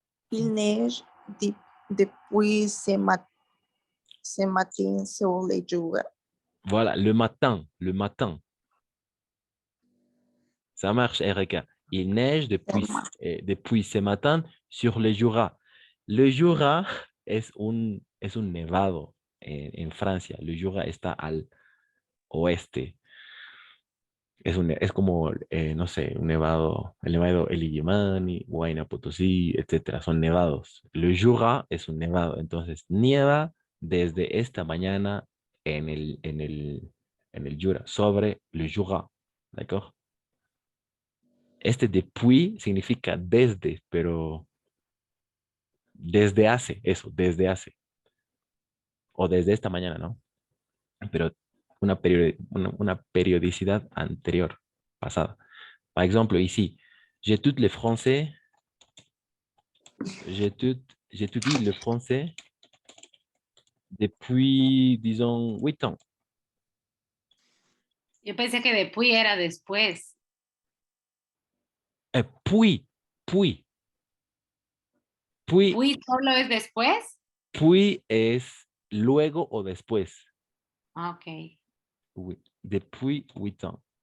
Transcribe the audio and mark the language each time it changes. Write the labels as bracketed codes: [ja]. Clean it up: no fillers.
[fr] Il neige depuis ce matin sur les jours. Voilà, le matin, le matin. Ça marche, Erika. Il neige depuis ce matin sur le Jura. [es] Le Jura es un nevado en Francia. Le Jura está al oeste. Es como, no sé, un nevado, el nevado El Illimani, Huayna Potosí, etcétera. Son nevados. Le Jura es un nevado. Entonces, nieva desde esta mañana en el Jura, sobre le Jura. [fr] ¿D'accord? [es] Este depuis significa desde, pero desde hace, eso, desde hace. O desde esta mañana, ¿no? Pero una periodicidad anterior, pasada. [fr] Par exemple, ici, j'étudie le français, j'étudie le français depuis, disons, 8 ans. [es] Yo pensé que después era después. [fr] Puis, puis, puis, [es] ¿Puis solo es después? puis es luego o después. Ah, ok. [fr] Oui, depuis 8 ans.